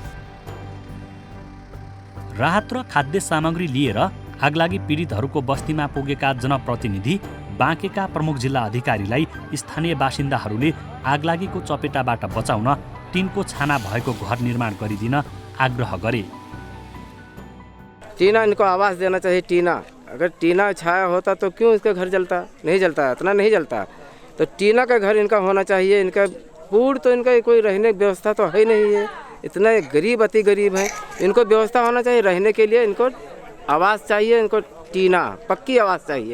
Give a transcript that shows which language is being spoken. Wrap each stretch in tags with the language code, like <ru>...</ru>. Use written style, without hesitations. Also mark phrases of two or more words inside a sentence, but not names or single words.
<ne>राहत र खाद्य सामग्री लिएर आगलागी पीडितहरूको बस्तीमा पुगेका जनप्रतिनिधि, बाँकेका प्रमुख जिल्ला अधिकारीलाई स्थानीय बासिन्दाहरूले आगलागीको चपेटाबाट बचाउन टिनको छाना भएको घर निर्माण गरिदिन आग्रह गरे।</ne> <hi>टीना इनको आवास देना चाहिए। टीना, अगर टीना छाया होता तो क्यों इसका घर जलता? नहीं जलता, इतना नहीं जलता। तो टीना का घर इनका होना चाहिए। इनका पूर्ण तो इनका कोई रहने की व्यवस्था तो है नहीं है। इतना गरीब, अति गरीब है। इनको व्यवस्था होना चाहिए रहने के लिए। इनको आवास चाहिए, इनको टीना पक्की आवास चाहिए।</hi>